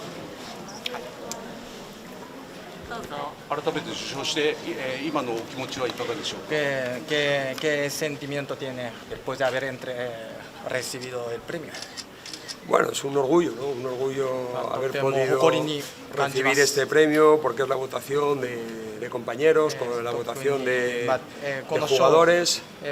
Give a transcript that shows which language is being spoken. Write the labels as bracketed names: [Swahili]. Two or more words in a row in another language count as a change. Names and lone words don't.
[Japanese] どうぞ。改めて受賞して、今のお気持ちはいかがでしょうか。 [Spanish] ¿Qué sentimiento tiene después de haber recibido el premio? Bueno, es un orgullo, ¿no? Un orgullo haber podido recibir este premio porque es la votación de compañeros, con la votación de jugadores.